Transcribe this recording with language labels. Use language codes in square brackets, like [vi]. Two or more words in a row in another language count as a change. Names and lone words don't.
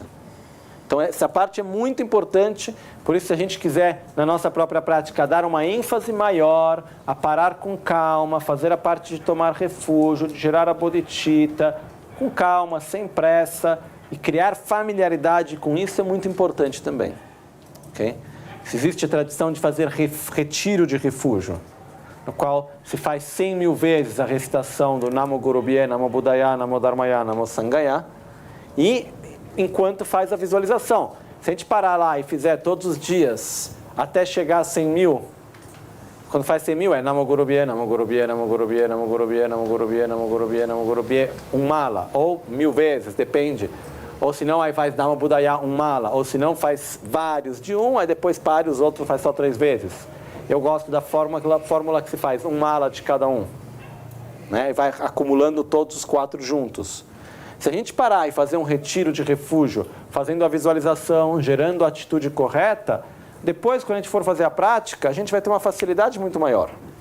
[pt] Então essa parte é muito importante, por isso se a gente quiser, na nossa própria prática, dar uma ênfase maior, a parar com calma, fazer a parte de tomar refúgio, de gerar a bodhicitta, com calma, sem pressa, e criar familiaridade com isso é muito importante também. Okay? Se existe a tradição de fazer retiro de refúgio, no qual se faz 100.000 vezes a recitação do [pi] Namo Guru Bhye, Namo Buddhaya, Namo Dharmaya, Namo Sanghaya, [pt] e enquanto faz a visualização. Se a gente parar lá e fizer todos os dias, até chegar a 100.000, quando faz 100.000 é [pi] Namo Guru Bhye, Namo Guru Bhye, Namo Guru Bhye, Namo Guru Bhye, Namo Guru Bhye, Namo Guru Bhye, Namo Guru Bhye, [pt] mala, ou 1.000 vezes, depende. Ou se não, aí faz [pi] Namo Buddhaya, [pt] mala, ou se não, faz vários de aí depois pare, os outros faz só 3 vezes. Eu gosto da fórmula que se faz, mala de cada um, né? E vai acumulando todos os 4 juntos. Se a gente parar e fazer um retiro de refúgio, fazendo a visualização, gerando a atitude correta, depois, quando a gente for fazer a prática, a gente vai ter uma facilidade muito maior.